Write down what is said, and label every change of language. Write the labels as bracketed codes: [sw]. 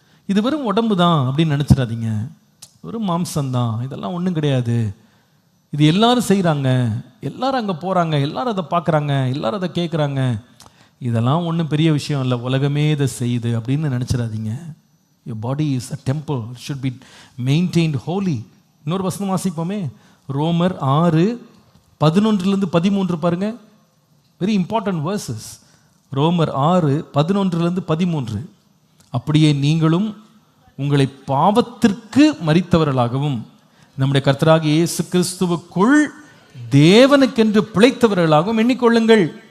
[ta] இது வெறும் உடம்பு தான் அப்படின்னு நினச்சிடாதீங்க. வெறும் மாம்சம்தான், இதெல்லாம் ஒன்றும் கிடையாது. இது எல்லாரும் செய்கிறாங்க, எல்லாரும் அங்கே போகிறாங்க, எல்லாரும் அதை பார்க்குறாங்க, எல்லாரும் அதை கேட்குறாங்க, இதெல்லாம் ஒன்றும் பெரிய விஷயம் இல்லை, உலகமே இதை செய்யுது அப்படின்னு நினச்சிடாதீங்க. [en] Your body is a temple, it should be maintained holy. [ta] இன்னொரு வசனம் வாசிப்போமே, ரோமர் 6:11-13 பாருங்க. [en] Very important verses. ரோமர் 6:11-13. [ta] அப்படியே நீங்களும் உங்களை பாவத்திற்கு மரித்தவர்களாகவும் நம்முடைய கர்த்தராகிய இயேசு கிறிஸ்துவுக்குள் தேவனுக்கென்று பிழைத்தவர்களாகவும் எண்ணிக்கொள்ளுங்கள்.